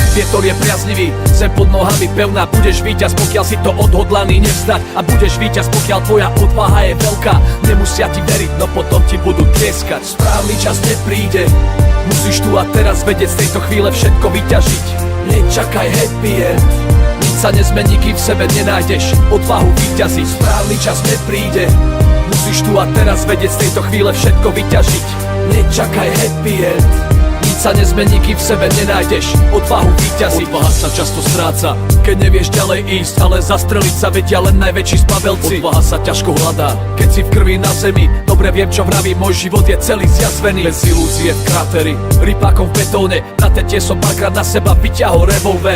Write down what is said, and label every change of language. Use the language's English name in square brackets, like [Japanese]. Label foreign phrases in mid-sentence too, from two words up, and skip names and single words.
[Slovak] Vietor je priaznivý, zem pod nohami pevná. Budeš víťaz, pokiaľ si to odhodlaný nevzdať. A budeš víťaz, pokiaľ tvoja odvaha je veľká. Nemusia ti veriť, no potom ti budú tlieskať. Správny čas nepríde, musíš tu a teraz vedieť z tejto chvíle všetko vyťažiť. Nečakaj [English] happy end, [Slovak] nič sa nezmení, kým v sebe nenájdeš odvahu vyťaziť. Správny čas nepríde, musíš tu a teraz vedieť z tejto chvíle všetko vyťažiť. Nečakaj [English] happy end, [Slovak] nič sa nezmení, kým v sebe nenájdeš odvahu vyťaziť. Odvaha sa často stráca, keď nevieš ďalej ísť, ale zastreliť sa vedia len najväčší zbabelci. Odvaha sa ťažko hľadá, keď si v krvi na zemi. Dobre viem, čo vravím, môj život je celý zjazvený. Bez ilúzie v krateri, rypákom v betóne. Na tete som párkrát na seba vyťahol revolver.